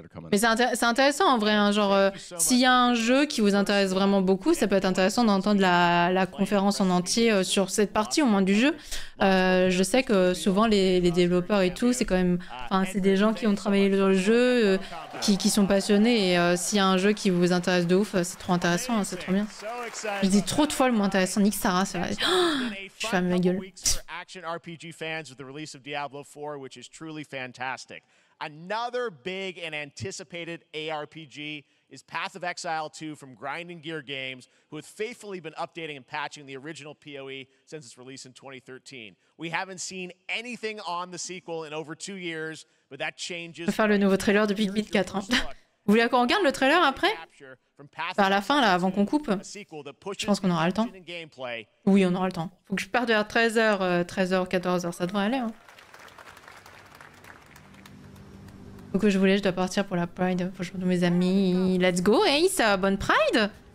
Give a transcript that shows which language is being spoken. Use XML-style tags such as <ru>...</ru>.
<fr>Mais c'est intéressant en vrai, hein, genre, s'il y a un jeu qui vous intéresse vraiment beaucoup, ça peut être intéressant d'entendre la conférence en entier sur cette partie au moins du jeu. Je sais que souvent les développeurs et tout, c'est quand même... Enfin, c'est des gens qui ont travaillé sur le jeu, qui sont passionnés. Et s'il y a un jeu qui vous intéresse de ouf, c'est trop intéressant, hein, c'est trop bien. Je dis trop de fois le moins intéressant. Nick Sarah, c'est vrai. Oh, je ferme ma gueule.</fr> <en>Action RPG fans with the release of Diablo 4, which is truly fantastic. Another big and anticipated ARPG is Path of Exile 2 from Grinding Gear Games, who have faithfully been updating and patching the original PoE since its release in 2013. We haven't seen anything on the sequel in over 2 years, but that changes.</en> <fr>Je vais faire le nouveau trailer depuis 4 ans. Vous voulez qu'on regarde le trailer après? Vers la fin, là, avant qu'on coupe? Je pense qu'on aura le temps. Oui, on aura le temps. Faut que je parte vers 13h, 14h, ça devrait aller. Hein. Faut que je dois partir pour la Pride. Faut que je retrouve mes amis.</fr> <en>Let's go,</en> <fr>Ace, bonne Pride!</fr>